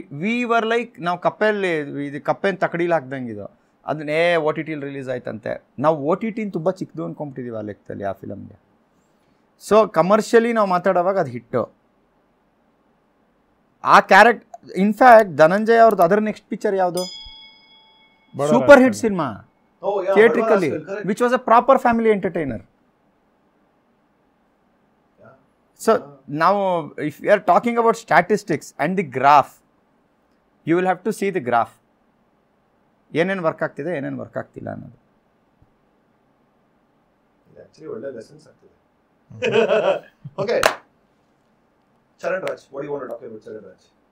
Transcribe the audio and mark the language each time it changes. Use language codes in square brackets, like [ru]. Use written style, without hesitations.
[en] we were like, [kn] ನಾವು ಕಪ್ಪೆಯಲ್ಲಿ ಇದು ಕಪ್ಪೆನ ತಕಡೀಲಿ ಹಾಕ್ದಂಗಿದು, ಅದನ್ನೇ OTTಲಿ ರಿಲೀಸ್ ಆಯ್ತಂತೆ. ನಾವು OTTನ ತುಂಬ ಚಿಕ್ಕದು ಅಂದ್ಕೊಂಬಿಟ್ಟಿದ್ದೀವಿ ಆ ಲೆಕ್ಕದಲ್ಲಿ ಆ ಫಿಲಮ್ಗೆ. ಸೊ ಕಮರ್ಷಿಯಲಿ ನಾವು ಮಾತಾಡೋವಾಗ ಅದು ಹಿಟ್ಟು. ಆ ಕ್ಯಾರೆಕ್ಟ್ ಇನ್ಫ್ಯಾಕ್ಟ್ ಧನಂಜಯ್ ಅವ್ರದ್ದು ಅದರ ನೆಕ್ಸ್ಟ್ ಪಿಕ್ಚರ್ ಯಾವುದು? Super hit cinema [en] Oh yeah, theatrically, Bada Rascal, correct. which was a proper family entertainer. Yeah. So now, if we are talking about statistics and the graph, you will have to see the graph. [kn] ಏನೇನು work ಆಗ್ತಿದೆ, ಏನೇನು work ಆಗ್ತಿಲ್ಲ ಅನ್ನೋದು. Actually, ಒಳ್ಳೆ lessons ಆಗ್ತಿದೆ. [en] Okay. Charan Raj, what do you want to talk about Charan Raj?